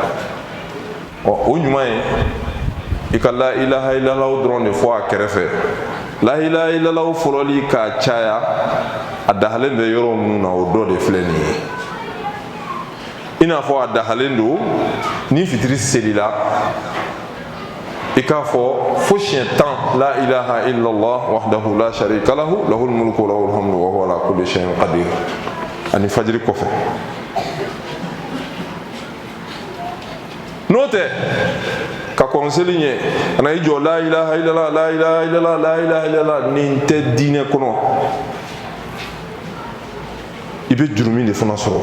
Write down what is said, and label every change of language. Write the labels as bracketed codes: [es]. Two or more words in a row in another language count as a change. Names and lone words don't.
[bm] O ɲuman ye i ka [ar] لا إله إلا الله [bm] dɔrɔn de fɔ a kɛrɛfɛ. [ar] لا إله إلا الله [bm] fɔlɔli k'a caya a dahalen bɛ yɔrɔ minnu na o dɔ de filɛ nin ye. I n'a fɔ a dahalen don ni fitiri selila i k'a fɔ fo siɲɛ 10 [ar] لا إله إلا الله وحده لا شريك له له الملك وله الحمد وهو على كل شيء قدير, [bm] ani fajiri kɔfɛ. N'o tɛ ka kɔnseli ɲɛ kana i jɔ [ar] لا إله إلا الله, لا إله إلا الله, لا إله إلا الله, [bm] nin tɛ diinɛ kɔnɔ, i bɛ jurumi de fana sɔrɔ.